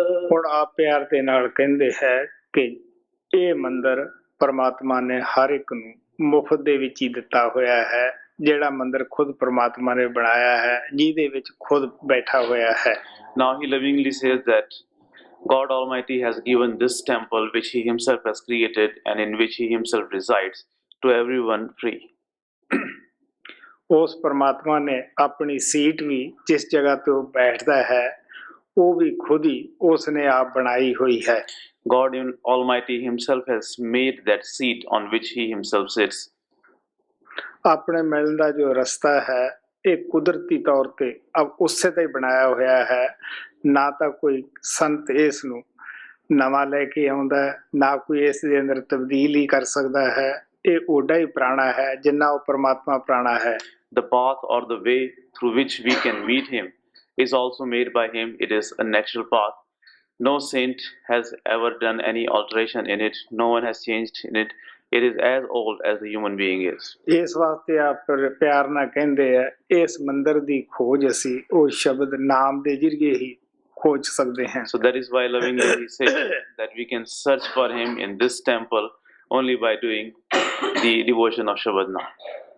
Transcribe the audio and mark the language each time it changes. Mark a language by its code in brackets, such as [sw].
[pa] ਹੁਣ ਆਪ ਪਿਆਰ ਦੇ ਨਾਲ ਕਹਿੰਦੇ ਹੈ ਕਿ ਇਹ ਮੰਦਰ ਪਰਮਾਤਮਾ ਨੇ ਹਰ ਇੱਕ ਨੂੰ ਮੁਫਤ ਦੇ ਵਿੱਚ ਹੀ ਦਿੱਤਾ ਹੋਇਆ ਹੈ, ਜਿਹੜਾ ਮੰਦਰ ਖੁਦ ਪਰਮਾਤਮਾ ਨੇ ਬਣਾਇਆ ਹੈ, ਜਿਹਦੇ ਵਿੱਚ ਖੁਦ ਬੈਠਾ ਹੋਇਆ ਹੈ। [en] Now he lovingly says that God Almighty has given this temple which he himself has created and in which he himself resides to everyone free. [pa] ਉਸ ਪਰਮਾਤਮਾ ਨੇ ਆਪਣੀ ਸੀਟ ਵੀ ਜਿਸ ਜਗ੍ਹਾ ਤੇ ਉਹ ਬੈਠਦਾ ਹੈ ਉਹ ਵੀ ਖੁਦ ਹੀ ਉਸ ਨੇ ਆਪ ਬਣਾਈ ਹੋਈ ਹੈ। [en] God Almighty himself has made that seat on which he himself sits. [pa] ਆਪਣੇ ਮਿਲਣ ਦਾ ਜੋ ਰਸਤਾ ਹੈ ਇਹ ਕੁਦਰਤੀ ਤੌਰ ਤੇ ਅਬ ਉਸੇ ਤੇ ਹੀ ਬਣਾਇਆ ਹੋਇਆ ਹੈ, ਨਾ ਤਾਂ ਕੋਈ ਸੰਤ ਇਸ ਨੂੰ ਨਵਾਂ ਲੈ ਕੇ ਆਉਂਦਾ ਹੈ, ਨਾ ਕੋਈ ਇਸ ਦੇ ਅੰਦਰ ਤਬਦੀਲੀ ਕਰ ਸਕਦਾ ਹੈ। ਇਹ ਓਡਾ ਹੀ ਪੁਰਾਣਾ ਹੈ ਜਿੰਨਾ ਉਹ ਪਰਮਾਤਮਾ ਪੁਰਾਣਾ ਹੈ। [en] The path or the way through which we can meet him is also made by him. It is a natural path. No saint has ever done any alteration in it. No one has changed in it. It is as old as the human being is. [pa] ਇਸ ਵਾਸਤੇ ਆਪ ਪਿਆਰ ਨਾਲ ਕਹਿੰਦੇ ਆ ਇਸ ਮੰਦਰ ਦੀ ਖੋਜ ਅਸੀਂ ਉਹ ਸ਼ਬਦ ਨਾਮ ਦੇ ਜ਼ਰੀਏ ਹੀ ਖੋਜ ਸਕਦੇ ਹਾਂ। [en] So that is why lovingly he says that we can search for him in this temple only by doing the devotion of Shabad Naam.